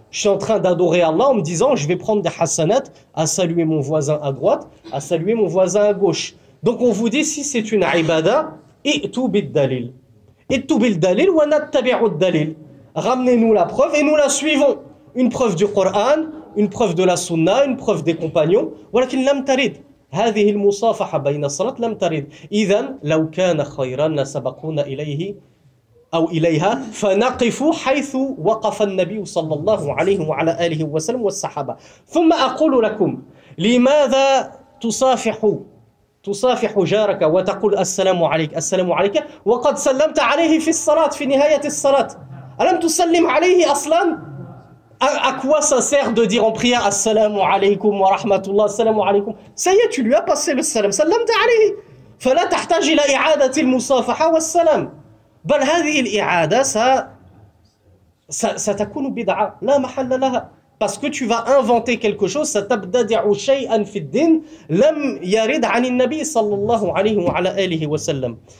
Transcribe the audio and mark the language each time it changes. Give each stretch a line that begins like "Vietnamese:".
French: Je suis en train d'adorer Allah en me disant je vais prendre des hasanat à saluer mon voisin à droite, à saluer mon voisin à gauche. Donc on vous dit si c'est une ibada, i'tu bid-dalil. I'tu bil-dalil wa nattabi'u ad-dalil. Ramenez-nous la preuve et nous la suivons. Une preuve du Coran, une preuve de la Sunna, une preuve des compagnons.
Arabic: ولكن لم ترد هذه المصافحة بين الصلاة لم ترد. إذن لو كان خيرا لسبقونا إليه أو إليها فنقف حيث وقف النبي صلى الله عليه وعلى آله وسلم والصحابة. ثم أقول لكم لماذا تصافح جارك وتقول السلام عليك وقد سلمت عليه في الصلاة في نهاية الصلاة.
French: ألم تسلم عليه أصلا؟ À quoi ça sert de dire en prière assalamu alaykum wa rahmatullah, assalamu alaykum? Ça y est, tu lui as passé le salam, sallamta alayhi.
Arabic: فلا تحتاج إلى إعادة المصافحة والسلام. بل هذه الإعادة ستكون بدعة لا محل لها. Parce que tu vas inventer quelque chose, ستبتدع شيئا في الدين لم يرد عن النبي صلى الله عليه وعلى آله وسلم.